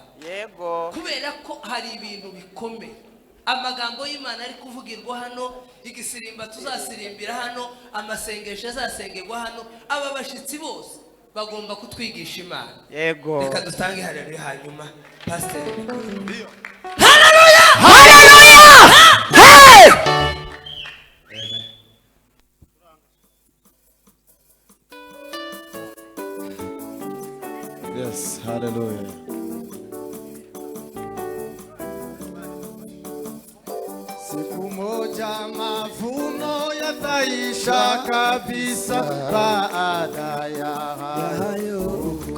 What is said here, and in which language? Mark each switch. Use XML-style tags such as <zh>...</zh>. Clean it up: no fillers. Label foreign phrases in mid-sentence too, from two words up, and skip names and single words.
<rw>Yego kubera ko hari ibintu bikomeye amagambo y'Imana ari kuvugirwa hano igisirimba tuzasirimbira hano amasengesho azasengerwa hano aba bashitsi bose bagomba kutwigisha Imana yego reka dutange haleluya hanyuma pastor Hallelujah Hallelujah hey</rw> <en>Yes, hallelujah.</en> <sw>Siku moja mavuno yataisha kabisa baada ya hayo.</sw>